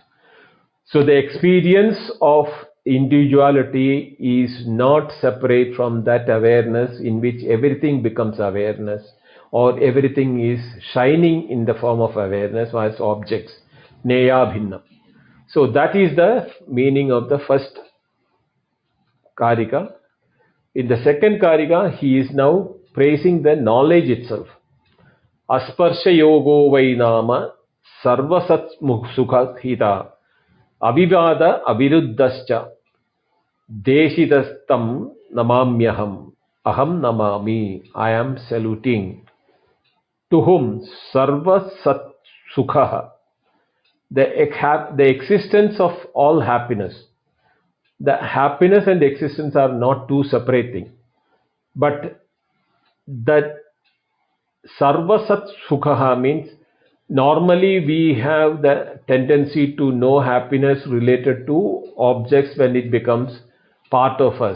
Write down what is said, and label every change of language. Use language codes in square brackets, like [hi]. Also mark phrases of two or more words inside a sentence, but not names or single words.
[en] So the experience of individuality is not separate from that awareness in which everything becomes awareness, or everything is shining in the form of awareness as objects. [sa] Neya Bhinna. [en] So that is the meaning of the first Karika. In the second Karika, he is now praising the knowledge itself. [sa] Asparsha yogo vainama sarvasat sukha hita avivada aviruddhascha deshidastam namamyaham aham namami. [en] I am saluting. To whom? [sa] Sarvasat sukha, [en] the existence of all happiness. The happiness and existence are not two separate things, but that [sa] Sarvasat Sukha [en] means normally we have the tendency to know happiness related to objects when it becomes part of us.